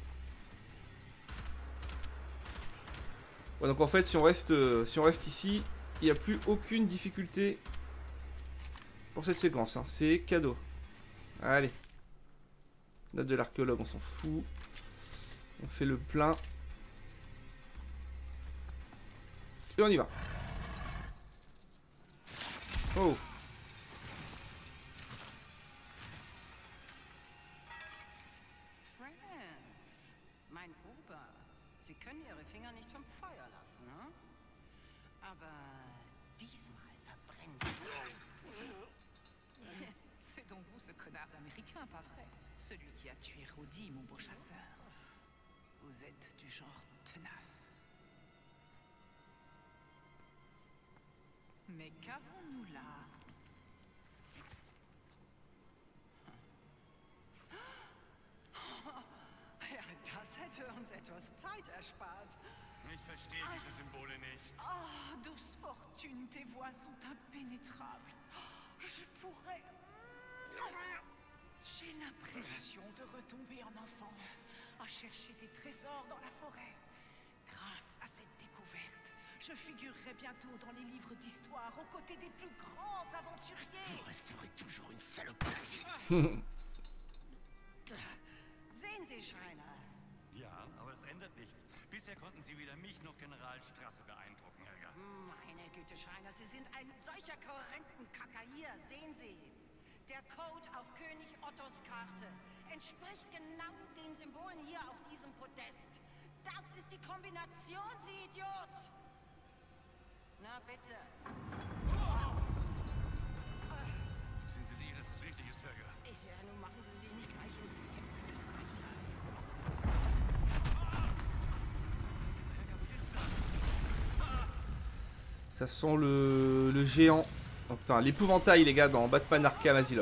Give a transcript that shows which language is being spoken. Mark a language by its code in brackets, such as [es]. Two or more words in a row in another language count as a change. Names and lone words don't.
[fr] Ouais, donc en fait, si on reste ici, il n'y a plus aucune difficulté pour cette séquence, hein. C'est cadeau. Allez. Note de l'archéologue, on s'en fout. On fait le plein. Et on y va. Oh. [de] Franz, mein Ober, Sie können Ihre Finger nicht vom Feuer lassen, ne? Aber diesmal verbrennen Sie. [fr] C'est donc vous ce connard d'Américain, pas vrai? Celui qui a tué Rhodey, mon beau chasseur. Vous êtes du genre tenace. Mais qu'avons-nous là? [de] Ja, das hätte uns etwas Zeit erspart. Ich verstehe diese Symbole nicht. [fr] Oh, douce fortune, tes voix sont impénétrables. Je pourrais... J'ai l'impression de retomber en enfance, à chercher des trésors dans la forêt. Grâce à cette découverte, je figurerai bientôt dans les livres d'histoire aux côtés des plus grands aventuriers. Vous resterez toujours une saloperie. [de] Sehen Sie, Schreiner. Ja, aber es ändert nichts. Bisher konnten Sie weder mich noch General Strasse beeindrucken, Helga. Meine Güte, Schreiner, Sie sind ein solcher Korrentenkacker. Hier, sehen Sie. Der Code auf König Ottos Karte entspricht genau den Symbolen hier auf diesem Podest. Das ist die Kombination, Sie Idiot! Na bitte. Sind Sie sicher, dass das richtig ist, Helga? Ja, nun machen Sie sich nicht gleich ins Hemd, Sie Weicher. Helga, was ist das? [fr] Ça sent le géant. Oh putain, l'épouvantail, les gars, dans Batman Arkham Asylum.